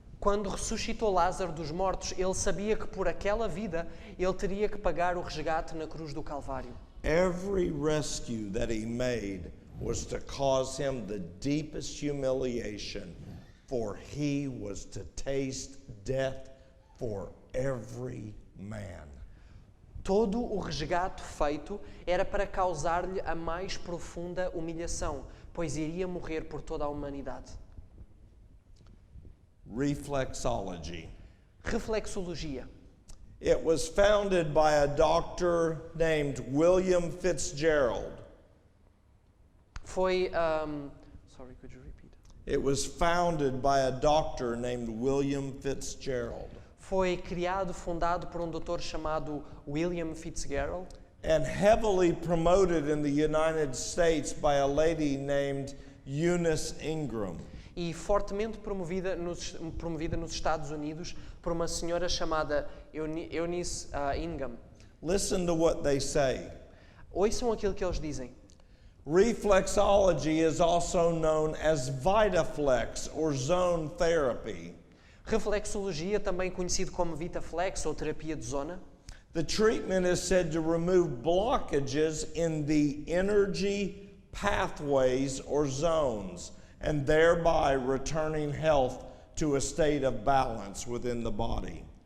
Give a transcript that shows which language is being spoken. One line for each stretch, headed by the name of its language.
Portuguese: Quando ressuscitou Lázaro dos mortos, ele sabia que por aquela vida ele teria que pagar o resgate na cruz do Calvário.
English: Every rescue that he made was to cause him the deepest humiliation, for he was to taste death for every man.
Portuguese: Todo o resgate feito era para causar-lhe a mais profunda humilhação, pois iria morrer por toda a humanidade.
English: Reflexology.
Portuguese: Reflexologia.
English: It was founded by a doctor named William Fitzgerald.
Portuguese: Foi.
English: Sorry, could you repeat? It was founded by a doctor named William Fitzgerald
Portuguese: Foi criado, fundado por doutor chamado William Fitzgerald
English: and heavily promoted in the United States by a lady named Eunice Ingram.
Portuguese: e fortemente promovida nos Estados Unidos por uma senhora chamada Eunice Ingham.
English: Listen to what they say.
Portuguese: Ouçam aquilo que eles dizem.
English: Reflexology is also known as Vitaflex or zone therapy.
Portuguese: Reflexologia, também conhecido como Vitaflex ou terapia de zona.
English: The treatment is said to remove blockages in the energy pathways or zones, and thereby returning health to a state of balance within the body.